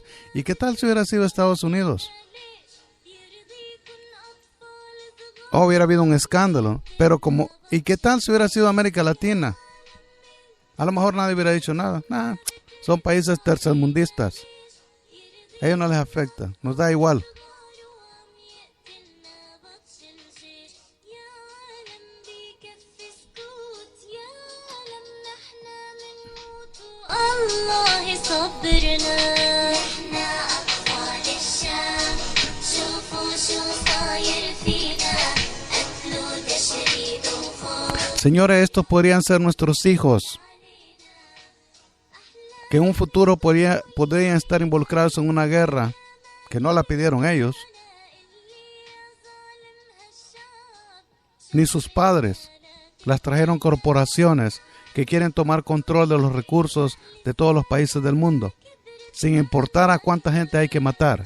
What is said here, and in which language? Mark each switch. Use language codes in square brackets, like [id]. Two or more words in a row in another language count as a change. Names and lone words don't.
[es] ¿Y qué tal si hubiera sido Estados Unidos? Hubiera habido un escándalo. ¿Y qué tal si hubiera sido América Latina? A lo mejor nadie hubiera dicho nada. Son países tercermundistas. A ellos no les afecta. Nos da igual. [ar] الله صبرنا احنا أطفال الشام شوفوا شو صاير فينا قتل وتشريد وخوف. [es] Señores, estos podrían ser nuestros hijos, que en un futuro podrían estar involucrados en una guerra que no la pidieron ellos, ni sus padres. Las trajeron corporaciones que quieren tomar control de los recursos de todos los países del mundo, sin importar a cuánta gente hay que matar.